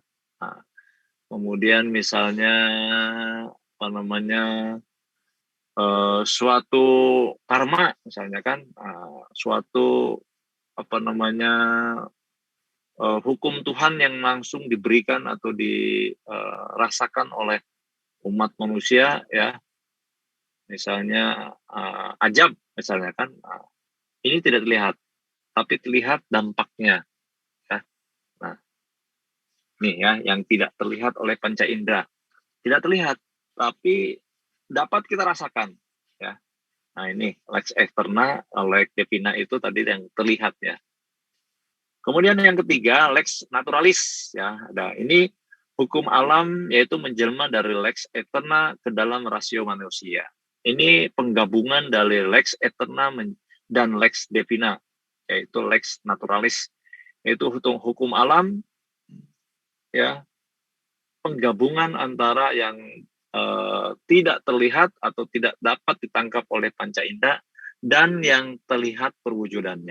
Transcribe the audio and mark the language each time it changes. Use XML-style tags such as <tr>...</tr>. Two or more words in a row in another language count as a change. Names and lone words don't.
<id>Kemudian misalnya apa namanya suatu karma misalnya kan, suatu apa namanya hukum Tuhan yang langsung diberikan atau dirasakan oleh umat manusia ya, misalnya ajab misalnya kan, ini tidak terlihat tapi terlihat dampaknya ya. Nah, nih ya yang tidak terlihat oleh panca indera, tidak terlihat tapi dapat kita rasakan ya. Nah ini</id> <la>lex externa, lex divina</la> <id>itu tadi yang terlihat ya. Kemudian yang ketiga</id> <la>lex naturalis</la> <id>ya. Nah ini hukum alam yaitu menjelma dari</id> <la>lex eterna</la> <id>ke dalam rasio manusia. Ini penggabungan dari</id> <la>lex eterna</la> <id>dan</id> <la>lex divina,</la> <id>yaitu</id> <la>lex naturalis,</la> <id>yaitu hukum alam ya, penggabungan antara yang tidak terlihat atau tidak dapat ditangkap oleh panca indera dan yang terlihat perwujudannya.</id>